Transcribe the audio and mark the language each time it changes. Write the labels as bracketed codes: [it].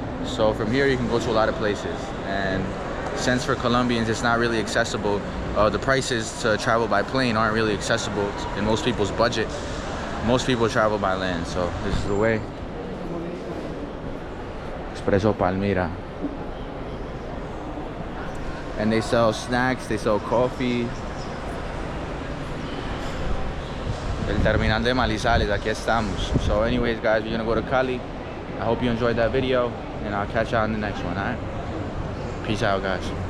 [en] So from here you can go to a lot of places. And since for Colombians it's not really accessible, the prices to travel by plane aren't really accessible in most people's budget. Most people travel by land, so this is the way. Expreso Palmira. And they sell snacks, they sell coffee. [es] El terminal de Manizales, aquí estamos. [en] So anyways guys, we're gonna go to Cali. I hope you enjoyed that video, and I'll catch you on the next one, alright? Peace out guys.